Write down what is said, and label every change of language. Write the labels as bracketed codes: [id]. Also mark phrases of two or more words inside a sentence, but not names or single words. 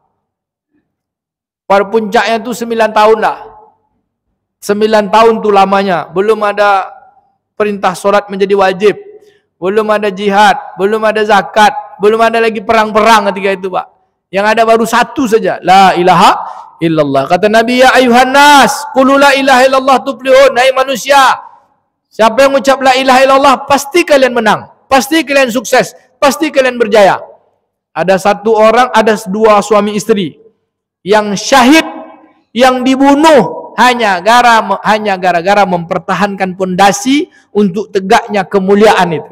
[id] Pada puncaknya itu 9 tahun lah. 9 tahun tu lamanya. Belum ada perintah solat menjadi wajib. Belum ada jihad. Belum ada zakat. Belum ada lagi perang-perang ketika itu, Pak. Yang ada baru satu saja. [ar] La ilaha illallah. [id] Kata Nabi, [ar] ya ayuhan nas, qulu la ilaha illallah tuflihun. [id] Hai manusia, siapa yang ucap [ar] la ilaha illallah, [id] pasti kalian menang. Pasti kalian sukses. Pasti kalian berjaya. Ada satu orang, ada dua suami istri yang syahid, yang dibunuh hanya gara-gara mempertahankan pondasi untuk tegaknya kemuliaan itu.